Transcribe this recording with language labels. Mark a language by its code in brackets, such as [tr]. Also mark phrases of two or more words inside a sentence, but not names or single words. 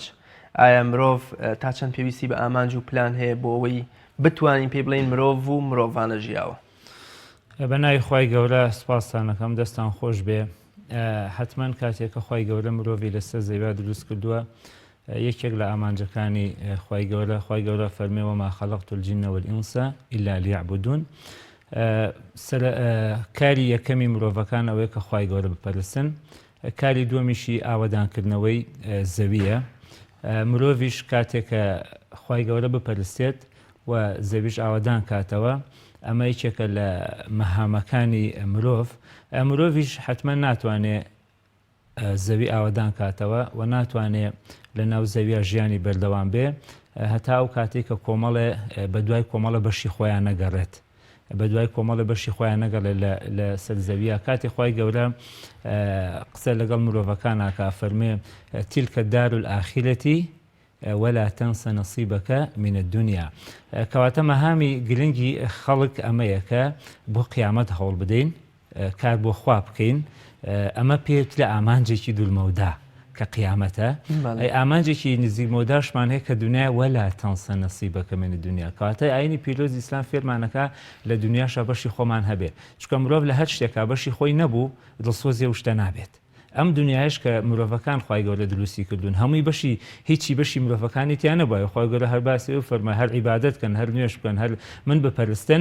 [ckb] ئایا مرۆڤ تا چەند پێویستی بە ئامانج و پلان هەیە بۆ ئەوەی بتوانین پێ بڵین مرۆڤ و مرۆڤانە ژیاوە؟ بەناوی خوای گەورە سوپاستانەکەم، دەستان خۆش بێ. حتمما کاتێککە خوای گەورە مرۆڤی لەسەر زەویا دروست کردووە، یەکێک لە ئامانجەکانی خوای گەورە فەرمێ [ar] وما خەلەقت الجن والئینس إلا لیعبودون. [ckb] کاری یەکەمی مرۆڤەکان ئەوەیە کە خوای گەورە بپەرستن. کاری دووەمیشی ئاوەدانکردنەوەی زەویە. مرۆڤیش کاتێکە خوای گەورە بپەرستێت و زەویش ئاوەدان کاتەوە، ئەمە یەکێکە لە مەهامەکانی مرۆڤیش حتمما ناتوانێت زەوی ئاوەدان کاتەوە و ناتوانێت لە ناو زەویە ژیانی بەردەوام بێ هەتا ئەو کاتێک کە کۆمەڵێ بە دوای کۆمەڵە بەشی خۆیان نەگەڕێت، بە دوای کۆمەڵە بەشی خۆیان نەگەڵێت لە سەر زەویە. کاتی خوای گەورە قسە لەگەڵ مرۆڤەکان ناکا، فەرمێ [ar] تیلکە دار الآخرەتی ولا تنس نصيبك من الدنيا. [ckb] کەواتە مەهامی گرنگی خەڵک ئەمەیە کە بۆ قیامەت هەوڵ بدەین، کار بۆ خوا بکەین. ئەمە پێت لە ئامانجێکی دوورمەودا کە قیامەتە. ئامانجێکی نزیک مەوداشمان هەیە کە دنیا [ar] ولا تنس نصيبك من الدنيا. [ckb] کەواتە ئاینی پیرۆزی ئیسلام فێرمانەکە لە دنیاشە بەشی خۆمان هەبێ، چونکە مرۆڤ لە هەر شتێکا بەشی خۆی نەبوو دڵسۆزی و شتە نابێت. ئەم دنیاش کە مرۆڤەکان خوای گەورە دروستی کردوون، هەمووی بەشی هیچی بەشی مرۆڤەکانی تیان نەبووە. خوای گەورە هەر باسی و فەرمای هەر عیبادەت بکەن، هەر نوێش بکەن، هەر من بپەرستن.